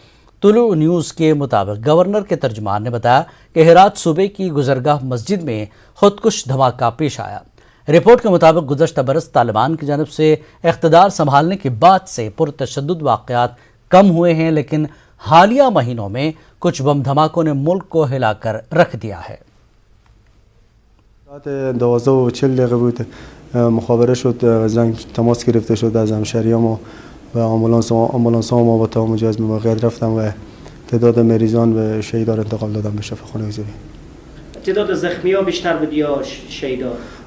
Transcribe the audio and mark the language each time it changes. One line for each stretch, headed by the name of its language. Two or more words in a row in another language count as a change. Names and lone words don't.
Urdu: طلوع نیوز کے مطابق گورنر کے ترجمان نے بتایا کہ ہرات صوبے کی گزرگاہ مسجد میں خودکش دھماکہ پیش آیا۔ رپورٹ کے مطابق گزشتہ برس طالبان کی جانب سے اقتدار سنبھالنے کے بعد سے پرتشدد واقعات کم ہوئے ہیں، لیکن حالیہ مہینوں میں کچھ بم دھماکوں نے ملک کو ہلا کر رکھ دیا ہے۔
Persian: ساعت 12:40 بود مخابره شد، زنگ تماس گرفته شد از همشهریام و آمبولانس ها ما با تمام جهاز موقعیت رفتم و تعداد مریضان و شهیدا را انتقال دادم به شفاخانه حضوری. تعداد زخمی ها بیشتر بود یا شهیدا تخمینا؟